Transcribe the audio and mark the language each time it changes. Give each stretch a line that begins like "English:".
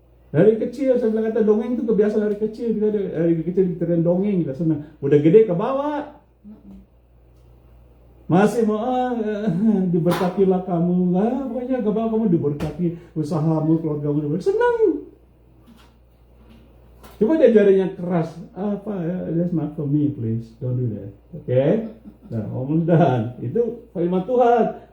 Indonesian: Dari kecil saya bilang kata dongeng itu kebiasaan dari kecil. Kita dari kecil kita dongeng kita senang. Udah gede ke bawah. Masih mau diberkatilah kamu, pokoknya gak apa kamu diberkati, usahamu, keluargamu diberkati, senang. Coba diajarin yang keras,
English: that's not for me, please, don't do that, okay?
Indonesian: Nah, dan itu firman Tuhan.